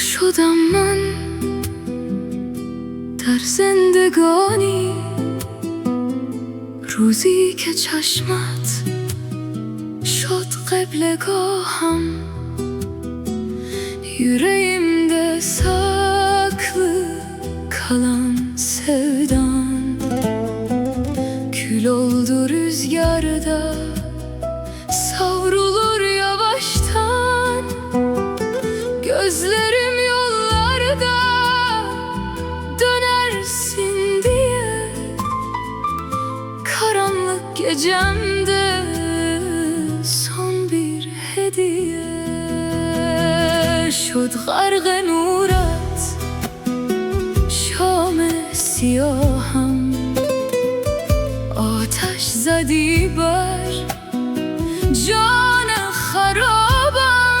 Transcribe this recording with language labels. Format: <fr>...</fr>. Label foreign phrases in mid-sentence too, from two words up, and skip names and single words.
<fa>بودم من در زندگانی، روزی که چشمت شد قبلگاهم.</fa> <tr>Yüreğimde saklı kalan sevdan kül oldu rüzgarda, savrulur yavaştan. Gözlerim yollarda dönersin diye, karanlık gecemde son bir hediye.</tr> <fa>شد غرق نورت شام سیاهم، آتش زدی بر جان خرابم.</fa>